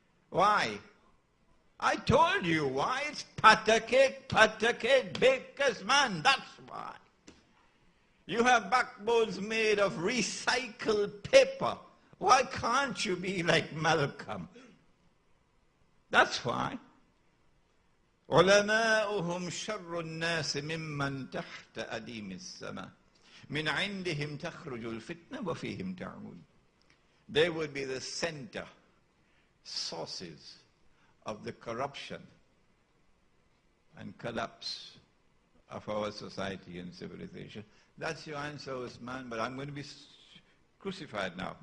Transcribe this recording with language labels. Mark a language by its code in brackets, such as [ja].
[en] Why? I told you why. It's patake, baker's man. That's why. You have backbones made of recycled paper. Why can't you be like Malcolm? That's why. [ar] علماؤهم شر الناس ممن تحت أديم السماء من عندهم تخرج الفتنة وفيهم تعود. [en] They would be the center, sources of the corruption and collapse of our society and civilization. That's your answer, Usman, but I'm going to be crucified now.